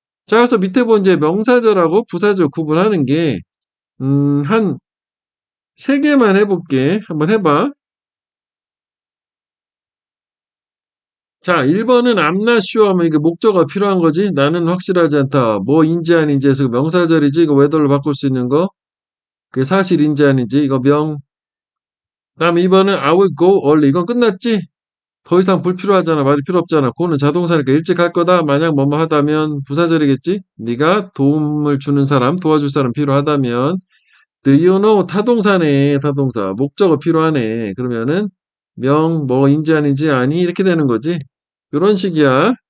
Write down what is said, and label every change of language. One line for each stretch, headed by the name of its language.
Korean: 자, 그래서 밑에 본 이제 명사절하고 부사절 구분하는 게, 한 세 개만 해볼게. 한번 해봐. 자, 1번은
English: I'm not sure
Korean: 하면 이게 목적어가 필요한 거지. 나는 확실하지 않다. 뭐인지 아닌지 해서 명사절이지. 이거 whether로 바꿀 수 있는 거. 그게 사실인지 아닌지. 이거 다음 2번은
English: I will go early.
Korean: 이건 끝났지? 더 이상 불필요하잖아. 말이 필요 없잖아. 그거는 자동사니까 일찍 할 거다. 만약 뭐뭐 하다면 부사절이겠지? 네가 도움을 주는 사람, 도와줄 사람 필요하다면
English: do you know
Korean: 타동사네. 타동사. 목적어 필요하네. 그러면은 뭐인지 아닌지 아니 이렇게 되는 거지. 이런 식이야.